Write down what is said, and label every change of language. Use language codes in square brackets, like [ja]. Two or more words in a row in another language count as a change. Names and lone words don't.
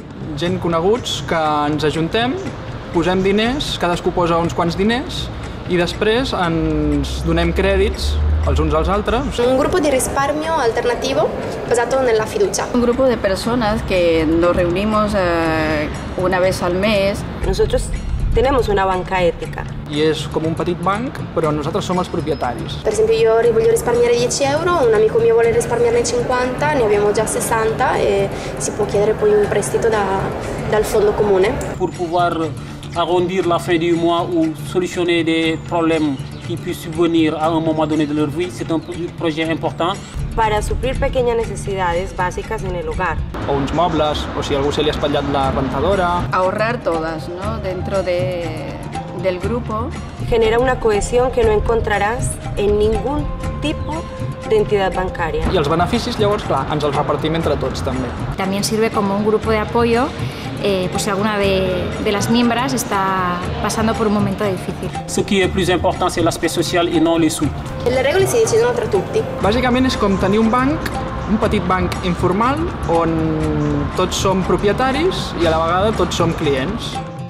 [ca] gent coneguts que ens ajuntem, posem diners, cadascú posa uns quants diners i després ens donem crèdits els uns als altres. [it] Un grupo de risparmio alternativo basado nella fiducia. [es] Un grupo de personas que nos reunimos una vez al mes. Nosotros tenemos una banca ética. [ca] I és com un petit banc, però nosaltres som els propietaris. [it] Per esempio io voglio risparmiare 10 euro, un amico mio vuole risparmiarne 50, ne abbiamo già 60 e si può chiedere poi un prestito dal fondo comune. [fr] Pour pouvoir arrondir la fin du mois ou solutionner des problèmes qui puissent subvenir à un moment donné de leur vie, c'est un projet important. [es] Para suplir pequeñas necesidades básicas en el hogar. [ca] O uns mobles, o si a algú se li ha espatllat la rentadora. [es] Ahorrar todas, ¿no? Dentro del grupo. Genera una cohesión que no encontrarás en ningún tipo de entidad bancaria. [ca] I els beneficis, llavors, clar, ens els repartim entre tots, també. [es] También sirve como un grupo de apoyo pues si alguna de las miembros está pasando por un momento difícil. [fr] Ce qui est plus important, c'est l'aspect social et non les sous. [it] Le regole si decidono tra tutti. [ca] Bàsicament és com tenir un banc, un petit banc informal, on tots som propietaris i a la vegada tots som clients.